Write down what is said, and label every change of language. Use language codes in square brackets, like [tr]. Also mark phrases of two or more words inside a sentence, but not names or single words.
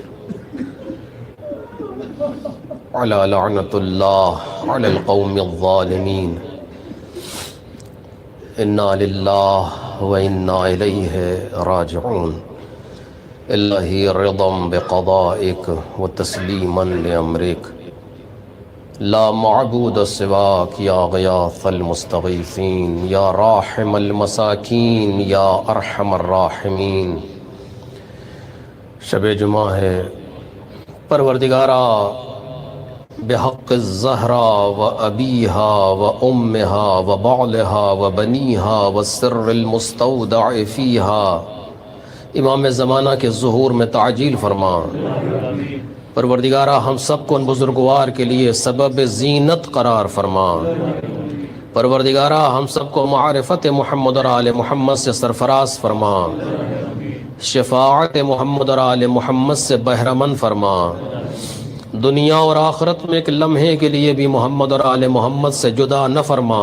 [ar] على لعنة الله على القوم الظالمين إنا لله وإنا إليه راجعون إلهي رضا بقضائك وتسليما لأمرك لا معبود سواك يا غياث المستغيثين يا راحم المساكين يا أرحم الراحمين۔ [ur] شب جمعہ ہے، پروردگارا [ar] بحق الزہرا و ابیہا و امہا و بعلہا و بنیہا و سر المستودع فیہا، [ur] امام زمانہ کے ظہور میں تعجیل فرما۔ پروردگارہ ہم سب کو ان بزرگوار کے لیے سبب زینت قرار فرما۔ پروردگارہ ہم سب کو معرفت محمد اور آل محمد سے سرفراز فرما، شفاعت محمد اور آل محمد سے بہرمند فرما، دنیا اور آخرت میں ایک لمحے کے لیے بھی محمد اور آل محمد سے جدا نہ فرما۔